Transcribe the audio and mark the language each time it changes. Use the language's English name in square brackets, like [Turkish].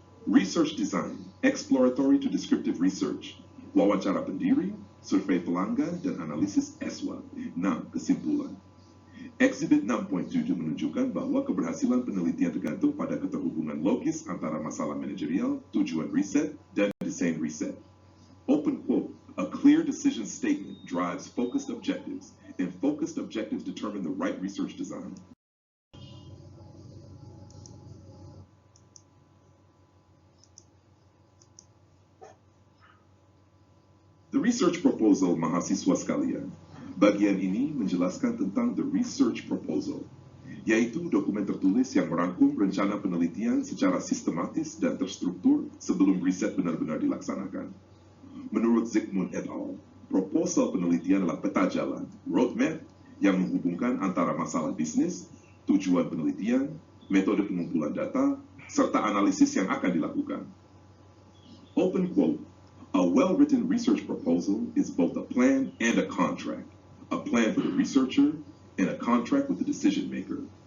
[English] Research design, exploratory to descriptive research, [Indonesian] wawancara pendiri, survei pelanggan, dan analisis SWOT. 6. Kesimpulan. Exhibit 6.7 menunjukkan bahwa keberhasilan penelitian tergantung pada keterhubungan logis antara masalah manajerial, tujuan riset, dan desain riset. [English] Open quote, a clear decision statement drives focused objectives, and focused objectives determine the right research design. The research proposal, [Indonesian] mahasiswa sekalian. Bagian ini menjelaskan tentang [English] the research proposal, [Indonesian] yaitu dokumen tertulis yang merangkum rencana penelitian secara sistematis dan terstruktur sebelum riset benar-benar dilaksanakan. Menurut Zygmunt et al., proposal penelitian adalah peta jalan, roadmap, yang menghubungkan antara masalah bisnis, tujuan penelitian, metode pengumpulan data, serta analisis yang akan dilakukan. [English] Open quote, a well-written research proposal is both a plan and a contract for the researcher and a contract with the decision maker.